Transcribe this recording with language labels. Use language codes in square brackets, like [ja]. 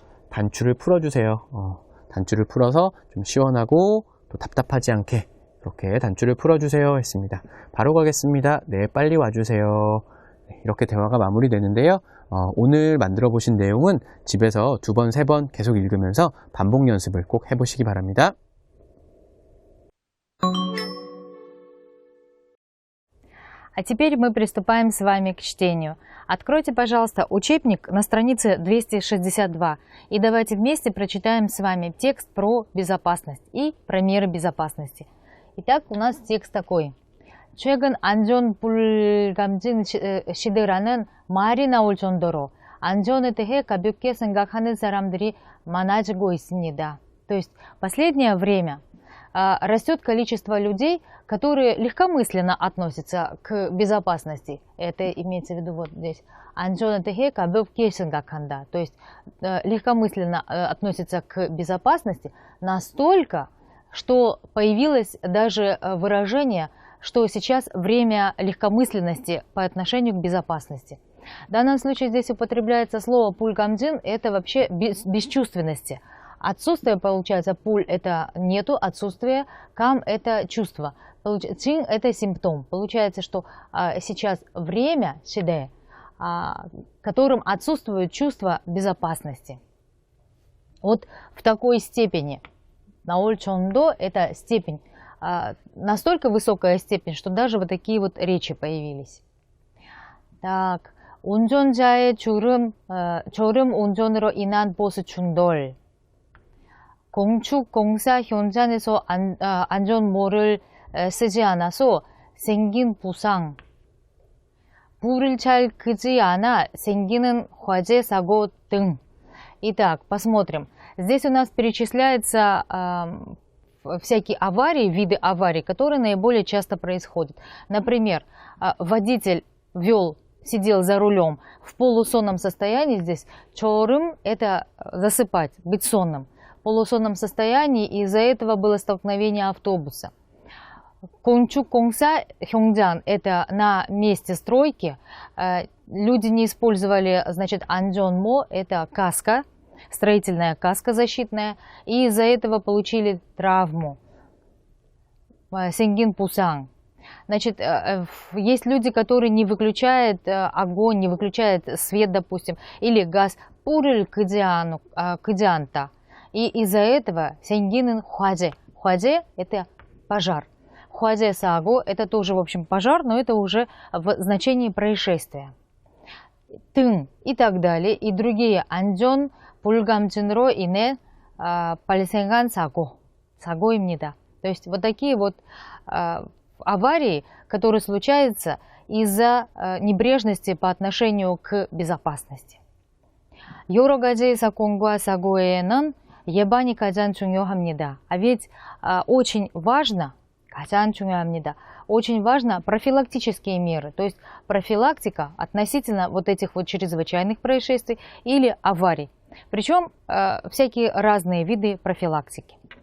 [ko] 단추를 풀어주세요. 단추를 풀어서 좀 시원하고 또 답답하지 않게 이렇게 단추를 풀어주세요 했습니다. 바로 가겠습니다. 네, 빨리 와주세요. 이렇게 대화가 마무리되는데요. 오늘 만들어 보신 내용은 집에서 2번, 3번 계속 읽으면서 반복 연습을 꼭 해보시기 바랍니다. [ru] А теперь мы приступаем с вами к чтению. Откройте, пожалуйста, учебник на странице 262 и давайте вместе прочитаем с вами текст про безопасность и про меры безопасности. Итак, у нас текст такой. [ko] 최근 안전 불감증 시대라는 말이 나올 정도로 안전에 대해 가볍게 생각하는 사람들이 많아지고 있습니다. [ru] То есть в последнее время растет количество людей, которые легкомысленно относятся к безопасности. Это имеется в виду вот здесь. [ko] 안전에 대해 가볍게 생각한다. [ru] То есть легкомысленно относятся к безопасности настолько, что появилось даже выражение, что сейчас время легкомысленности по отношению к безопасности. В данном случае здесь употребляется слово пульгамджин, это вообще бесчувственности. Отсутствие, получается, пуль это нету, отсутствие, кам это чувство, чин это симптом. Получается, что сейчас время, шиде, которым отсутствует чувство безопасности. Вот в такой степени. Наольчондо это степень, настолько высокая степень, что даже вот такие вот речи появились. [ko] Так, 운전자의 졸음 운전으로 인한 보수 충돌. 건축공사 현장에서 안전모를 쓰지 않아서 생긴 부상. 불을 잘 끄지 않아 생기는 화재 사고 등. [ru] Итак, посмотрим. Здесь у нас перечисляются всякие аварии, виды аварий, которые наиболее часто происходят. Например, водитель сидел за рулем в полусонном состоянии. Здесь чорым – это засыпать, быть сонным. В полусонном состоянии, и из-за этого было столкновение автобуса. 건축공사 현장 – это на месте стройки. Люди не использовали, значит, 안전모 – это каска, строительная каска защитная, и из-за этого получили травму. [ko] 생긴 부상. [ru] Значит, есть люди, которые не выключают огонь, не выключают свет, допустим, или газ, [ko] 불을 끄지 않다. [ru] И из-за этого [ko] 생기는 화재. [ru] 화재 – это пожар. 화재 사고 – это тоже, в общем, пожар, но это уже в значении происшествия. [ko] 등 [ru] и так далее, и другие [ko] 안전 불감증으로 인해 발생한 사고입니다. [ru] То есть вот такие вот аварии, которые случаются из-за небрежности по отношению к безопасности. [ko] 여러 가지 사건과 사고에는 예방이 가장 중요합니다. [ru] А ведь очень важно, [ko] 가장 중요합니다, [ru] очень важно профилактические меры, то есть профилактика относительно вот этих вот чрезвычайных происшествий или аварий. Причем всякие разные виды профилактики.